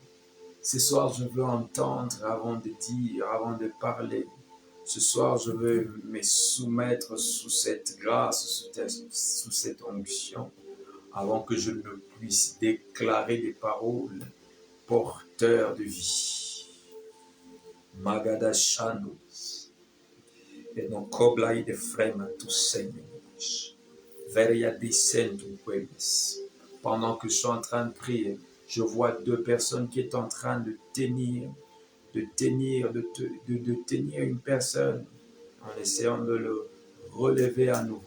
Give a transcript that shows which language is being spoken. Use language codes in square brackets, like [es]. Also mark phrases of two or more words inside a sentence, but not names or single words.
[fr] Ce soir, je veux entendre avant de dire, avant de parler. Ce soir, je veux me soumettre sous cette grâce, sous cette onction, avant que je ne puisse déclarer des paroles porteurs de vie. Magada Shanos. Et non coblai de frema tu Seigneur. Veria descendu pueblos. Pendant que je suis en train de prier, je vois 2 personnes qui sont en train de tenir une personne en essayant de le relever à nouveau.